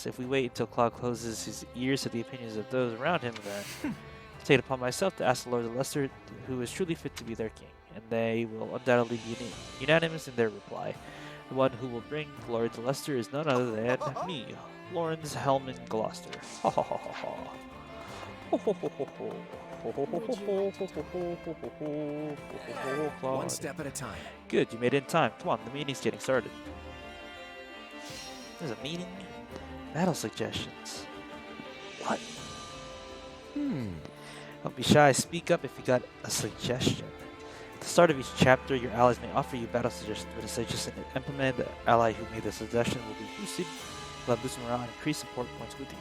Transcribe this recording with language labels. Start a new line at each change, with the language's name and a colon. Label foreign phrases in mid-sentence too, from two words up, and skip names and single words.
English: If we wait until Claude closes his ears to the opinions of those around him, then I'll take it upon myself to ask the Lord of Leicester who is truly fit to be their king, and they will undoubtedly be unanimous in their reply. The one who will bring glory to Leicester is none other than me, Lawrence Hellman Gloucester. Ha ha ha ha ha. Ho ho ho ho ho. Ho ho ho ho ho ho ho ho ho ho. one Claude. step at a time. Good, you made it in time. Come on, the meeting's getting started. There's a meeting? Battle suggestions. What? Don't be shy, speak up if you got a suggestion. At the start of each chapter, your allies may offer you battle suggestions, but a suggestion to implement the ally who made the suggestion will be boosted, will have boosted morale and increase support points with you.